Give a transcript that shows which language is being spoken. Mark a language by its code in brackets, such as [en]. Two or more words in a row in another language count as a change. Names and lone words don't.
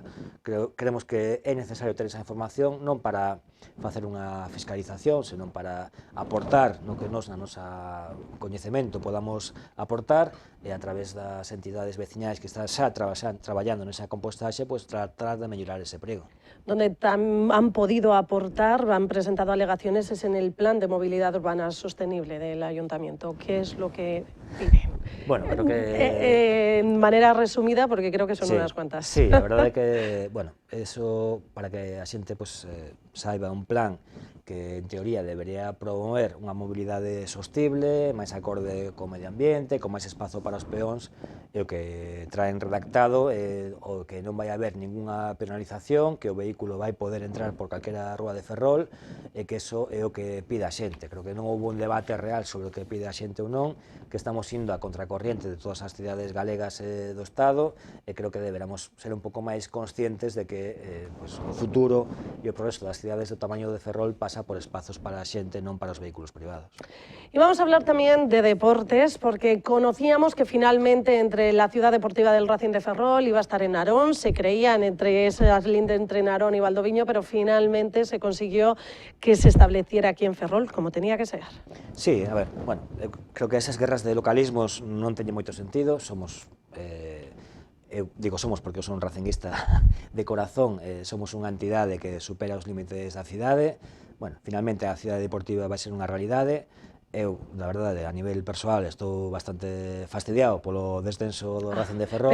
[gl] Creemos que é necesario ter esa información non para facer unha fiscalización, senón para aportar no que nos, na nosa coñecemento, podamos aportar e a través das entidades veciñais que están xa traballando nesa compostaxe, pues tratar de mellorar ese prego. [es] Donde han podido aportar, han presentado alegaciones, es en el Plan de Movilidad Urbana Sostenible del Ayuntamiento. ¿Qué es lo que piden? Bueno, creo que... En manera resumida, porque creo que son unas cuantas. Sí, [gl] a verdade é que, bueno, eso, para que a xente pues, saiba un plan que en teoría debería promover unha mobilidade sostible, máis acorde co medio ambiente, con máis espazo para os peóns, e o que traen redactado é o que non vai haber ninguna penalización, que o vehículo vai poder entrar por calquera rúa de Ferrol, e que eso é o que pide a xente. Creo que non houve un debate real sobre o que pide a xente ou non, que estamos indo a contracorriente de todas as cidades galegas do Estado, e creo que deberamos ser un pouco máis conscientes de que pues, o futuro e o progreso das cidades do tamaño de Ferrol pasa por espazos para a xente, non para os vehículos privados. [es] Y vamos a hablar también de deportes, porque conocíamos que finalmente entre la ciudad deportiva del Racing de Ferrol iba a estar en Narón, se creían entre esas lindes entre Narón y Valdoviño, pero finalmente se consiguió que se estableciera aquí en Ferrol, como tenía que ser. Sí, [gl] a ver, bueno, creo que esas guerras de localismos non teñen moito sentido, somos... eu digo somos porque eu son un racinguista de corazón, somos unha entidade que supera os límites da cidade. Bueno, finalmente a cidade deportiva vai ser unha realidade. Eu, na verdade, a nivel persoal, estou bastante fastidiado polo descenso do Racing de Ferrol.